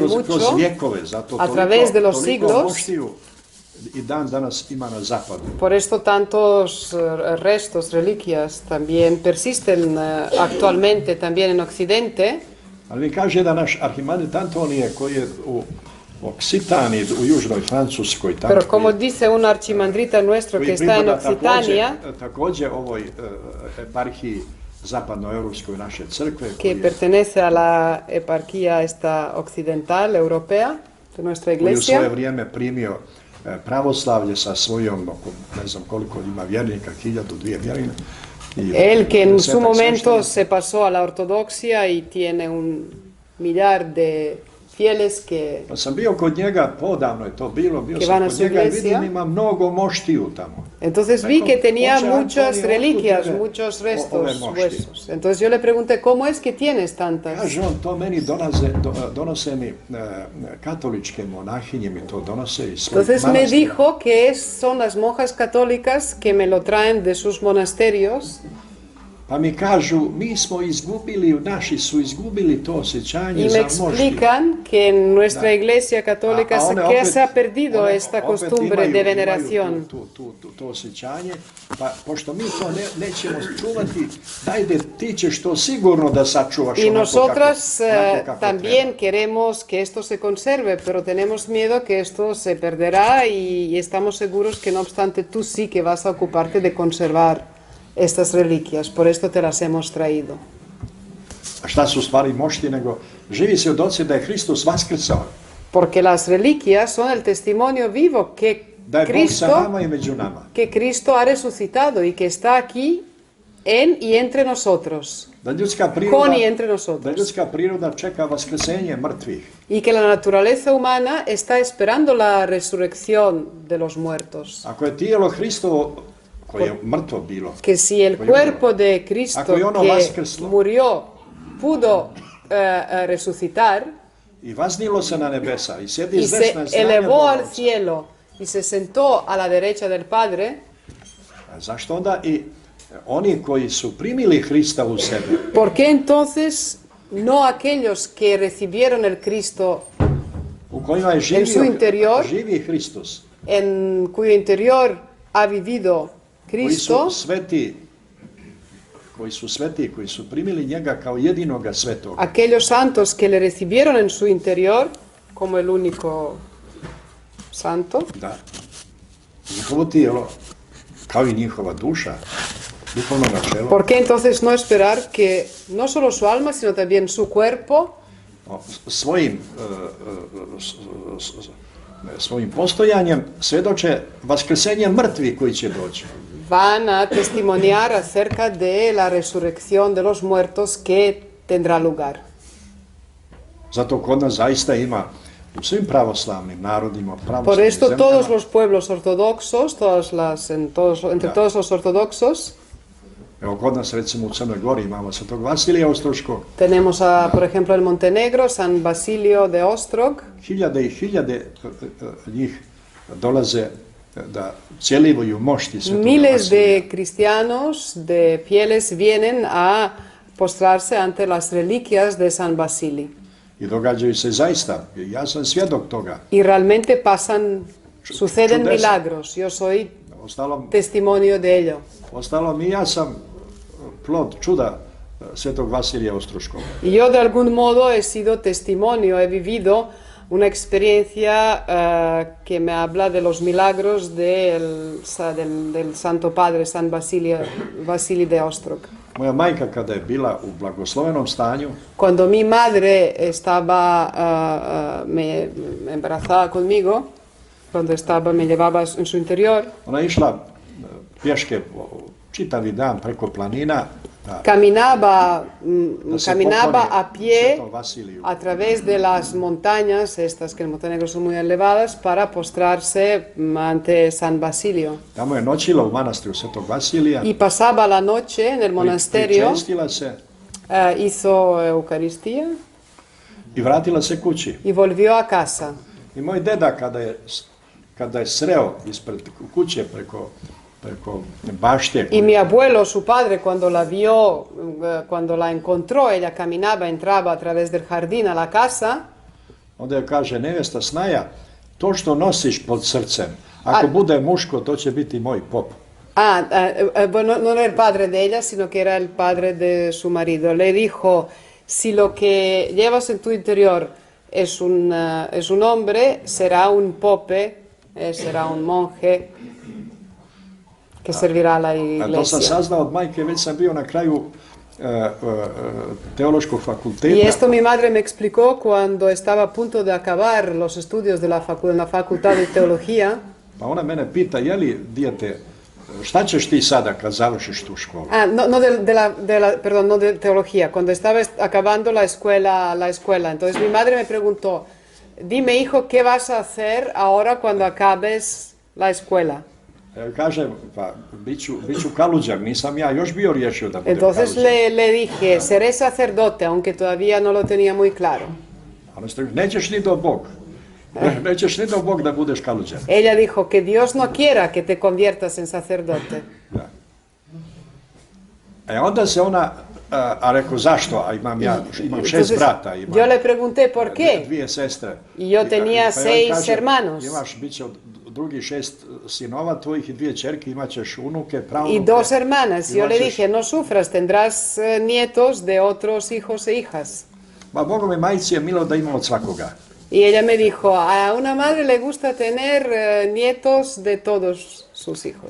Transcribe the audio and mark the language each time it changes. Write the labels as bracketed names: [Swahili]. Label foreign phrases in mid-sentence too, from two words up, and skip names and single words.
[Serbian] Kroz [Spanish] mucho [Serbian] vjekove, zato [Spanish] a través de los [Serbian] toliko [Spanish] siglos. [Serbian] moštiju i dan danas ima na zapadu. [Spanish] Por esto tantos restos, reliquias también persisten actualmente también en Occidente. [Serbian] Ali mi kaže da naš arhimandrit Antonije koji je u Occitani, u južnoj Francuskoj, tamo [Spanish] Pero como dice un archimandrita nuestro que está en Occitania, [Serbian] također ovoj eparhiji zapadnoeuropskoj naše crkve, [Spanish] que pertenece a la eparquía esta occidental europea de nuestra [Serbian] koji u svoje [Spanish] iglesia, [Serbian] vrijeme primio pravoslavlje sa svojom, ne znam koliko ima vjernika, 1000, 2000 vjernika. [Spanish] él que en su momento se pasó a la ortodoxia y tiene un millar de fieles que [Serbian] Pa sam bio kod njega, podavno je to bilo, bio [Spanish] Que [Serbian] sam [Spanish] van a [Serbian] kod [Spanish] su [Serbian] njega i [Spanish] iglesia. [Serbian] vidim ima mnogo moštiju tamo. [Spanish] entonces vi que tenía [Serbian] Oče [Spanish] muchas [Serbian] Antonio, [Spanish] reliquias, [Serbian] otkud [Spanish] muchos [Serbian] ove [Spanish] restos, [Serbian] mošti? [Spanish] huesos. Entonces yo le pregunté, ¿cómo es que tienes tantas? [Serbian] Kaže on, to meni donose mi katoličke monahinje mi to donose iz svojih [Spanish] Entonces me [Serbian] manastira. [Spanish] dijo que son las monjas católicas que me lo traen de sus monasterios. [Serbian] Pa mi kažu, mi smo izgubili, naši su izgubili to osjećanje [Spanish] Y [Serbian] za [Spanish] me [Serbian] mošti. [Spanish] explican que en nuestra [Serbian] Da. [Spanish] iglesia católica [Serbian] A one [Spanish] que [Serbian] opet- [Spanish] se ha perdido [Serbian] one [Spanish] esta [Serbian] opet [Spanish] costumbre [Serbian] imaju- [Spanish] de [Serbian] imaju [Spanish] veneración. [Serbian] to osjećanje, pa pošto mi to nećemo čuvati, dajde ti ćeš to sigurno da sačuvaš [Spanish] Y [Serbian] onako [Spanish] nosotras [Serbian] onako kako [Spanish] también [Serbian] treba. [Spanish] queremos que esto se conserve, pero tenemos miedo que esto se perderá y estamos seguros que no obstante tú sí que vas a ocuparte de conservar estas reliquias, por esto te las hemos traído. [Serbian] A šta su stvari mošti, nego živi svjedoci da je Hristos vaskrsao, [Spanish] Porque las reliquias son el testimonio vivo [Serbian] da je Bog sa nama i među nama. [Spanish] que Cristo ha resucitado y que está aquí en y entre nosotros, [Serbian] Da ljudska [Spanish] con y entre [Serbian] priroda, da [Spanish] nosotros. [Serbian] ljudska priroda čeka vaskrsenje mrtvih. [Spanish] Y que la naturaleza humana está esperando la resurrección de los muertos. [Serbian] Ako je tijelo Hristovo, koje je mrtvo bilo, [Spanish] Que si el cuerpo de Cristo [Serbian] Ako je ono [Spanish] que [Serbian] vaskrslo. [Spanish] murió pudo resucitar [Serbian] i vaznilo se na nebesa i sjedi [Spanish] y [Serbian] s [Spanish] se [Serbian] desne strane [Spanish] elevó [Serbian] Boga [Spanish] al [Serbian] Oca. [Spanish] cielo y se sentó a la derecha del Padre, [Serbian] A zašto onda i oni koji su primili Hrista u sebe, [Spanish] ¿por qué entonces no aquellos que recibieron el Cristo [Serbian] u kojima je [Spanish] En su interior. [Serbian] živi Hristos, [Spanish] en cuyo interior ha vivido [Serbian] koji su [Spanish] Cristo, [Serbian] sveti, koji su primili njega kao jedinoga svetoga, [Spanish] aquellos santos que le recibieron en su interior como el único santo, [Serbian] da njihovo tijelo, kao i njihova duša, duhovno načelo, [Spanish] ¿por qué entonces no esperar que no solo su alma, sino también su cuerpo [Serbian] svojim postojanjem svjedoče vaskrsenje mrtvih koji će doći. [Spanish] van a testimoniar acerca de la resurrección de los muertos que tendrá lugar? [Serbian] Zato kod nas zaista ima u svim pravoslavnim narodima, [Spanish] Por [Serbian] pravoslavnim [Spanish] esto [Serbian] zemljama, [Spanish] todos los pueblos ortodoxos, entre todos los ortodoxos, [Serbian] evo kod nas recimo u Crnoj Gori imamo Svetog Vasilija Ostroškog, [Spanish] tenemos por ejemplo en Montenegro, San Basilio de Ostrog, [Serbian] hiljade i hiljade njih dolaze da cjelivuju mošti Svetog [Spanish] miles [Serbian] Vasilija. [Spanish] de cristianos, de fieles, vienen a postrarse ante las reliquias de San Basilio. [Serbian] I događaju se zaista, ja sam svjedok toga. [Spanish] Y realmente suceden [Serbian] čudesa. [Spanish] milagros. Yo soy [Serbian] Ostalom, [Spanish] testimonio de ello. [Serbian] i ja sam plod čuda Svetog Vasilija Ostroškog. [Spanish] Y yo de algún modo he sido testimonio, he vivido una experiencia que me habla de los milagros del Santo Padre, San Basilio de Ostrog. [Serbian] Moja majka kada je bila u blagoslovenom stanju, [Spanish] Cuando mi madre estaba embarazada conmigo, cuando me llevaba en su interior, [Serbian] Ona je išla pješke čitavi dan preko planina [Spanish] caminaba [Serbian] se [Spanish] a [Serbian] pokloni [Spanish] pie [Serbian] Svetom Vasiliju. [Spanish] a través de las montañas, estas que en Montenegro son muy elevadas, para postrarse ante San Basilio. [Serbian] Tamo je noćila u manastiru Svetog Vasilija, [Spanish] Y pasaba la noche en el monasterio, [Serbian] pričestila se [Spanish] hizo Eucaristía [Serbian] i vratila se kući. [Spanish] y volvió a casa. [Serbian] I moj deda kada je sreo ispred kuće preko bašte, [Spanish] Y mi abuelo, su padre, cuando la vio, cuando la encontró, ella caminaba, entraba a través del jardín a la casa, [Serbian] onda je kaže, nevesta Snaja, to što nosiš pod srcem, ako bude muško, to će biti moj pop. [Spanish] Bueno, no era el padre de ella, sino que era el padre de su marido. Le dijo, si lo que llevas en tu interior es un hombre, será un pope, será un monje que servirá a la [Serbian] To sam [Spanish] iglesia. [Serbian] saznao od majke, već sam bio na kraju teološkog [Spanish] Y [Serbian] fakulteta. [Spanish] esto mi madre me explicó cuando estaba a punto de acabar los estudios de la facultad de teología. [Serbian] Pa ona mene pita, je li dijete, šta ćeš ti sada kad završiš tu školu? [Spanish] No de teología, cuando estaba acabando la escuela. Entonces mi madre me preguntó, dime hijo, ¿qué vas a hacer ahora cuando acabes la escuela? [Serbian] Kažem, pa bit ću kaluđar, nisam ja još bio riješio da budem [Spanish] Entonces [Serbian] kaluđar. [Spanish] le dije, seré sacerdote, aunque todavía no lo tenía muy claro. [Serbian] Ona ste, nećeš ni do Bog. Nećeš ni do Bog da budeš kaluđar. [Spanish] Ella dijo que Dios no quiera que te conviertas en sacerdote. [Serbian] Da. Onda se ona, a rekao zašto, a imam 6 brata, [Spanish] Yo le pregunté por qué. [Serbian] dvije sestre. [Spanish] Y yo tenía [Serbian] Pa on [Spanish] 6 [Serbian] kaže, [Spanish] hermanos. [Serbian] Imaš, bit će od drugih 6 sinova tvojih i 2 čerke, imat ćeš unuke, [Spanish] Y [Serbian] pravnuke. [Spanish] 2 hermanas. Yo le [Serbian] Imat ćeš- [Spanish] dije, no sufras, tendrás nietos de otros hijos e hijas. [Serbian] Ma Boga mi majci je milo da ima od svakoga. [Spanish] Y ella me dijo, a una madre le gusta tener nietos de todos sus hijos.